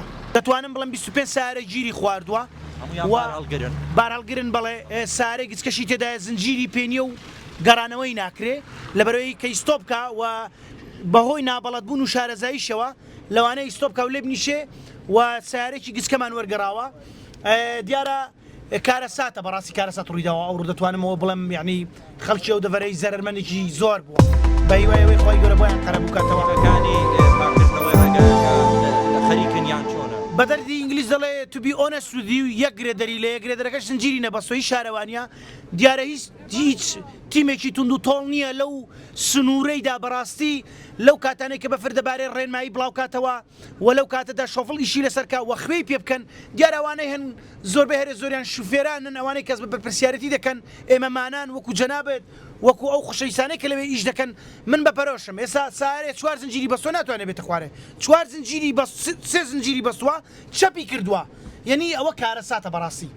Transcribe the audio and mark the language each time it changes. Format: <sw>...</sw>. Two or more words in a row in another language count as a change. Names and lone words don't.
<ckb>دەتوانم بڵم 25 سارە گیری خواردووە بارهەڵگرن بەڵێ سارێک گچکەشی تێدایە زنجیری پێنیە و گەڕانەوەی ناکرێ لەبەرەوەی کە ئیستۆپ بکە و بەهۆی نابەڵەتبوون و شارەزاییشەوە لەوانەیە ئیستۆپ بکە و لێ بنیشێ و سارێکی گچکەمان وەرگەڕاوە دیارە کارەساتە بەڕاستی کارەسات ڕوویداوە ئەو ڕوو دەتوانمەوە بڵم یعنی خەڵکی ئەو دەڤەرەی زەرمەندێکی زۆر بووە بە هیوایەوەی خۆی گەورە بۆیان قەرەب بکاتەوەەکانی پاکردنەوەی ڕێگایەکە خەریکن یان چۆنە؟ بە دەردی ئینگلیز دەڵێ</ckb> <en>to be honest with you</en> <ckb>یەک گرێدەری لە گرێدەرەکەش زنجیری نەبەستۆی شارەوانیە دیارە هیچ تیمێکی تونند و تۆڵ نییە لەو سنوورەیدا بەڕاستی لەو کاتانێک کە بەفر دەبارەی ڕێنمایی بڵاوکاتەوە و لەو کاتەدا شۆفڵ ئیشی لەسەرکە و خوێی پێ بکەن دیارەوانەی هەن زۆربەی هەرێ زۆریان شوفێرانن ئەوانەی کەس بە پرسیارەتی دەکەن ئێمە مانان وەکو جەنابێت وەکو ئەو خوشەویستانەی کە لەوێ ئیش دەکەن من بەپەرۆشم ئێستا سارێ 4 زنجیری بەستۆ ناتوانێت بێتە خوارێ 4 زنجیری 3 زنجیری بەستووە چەپی کردووە یعنی ئەوە کارەساتە بەڕاستی.</ckb>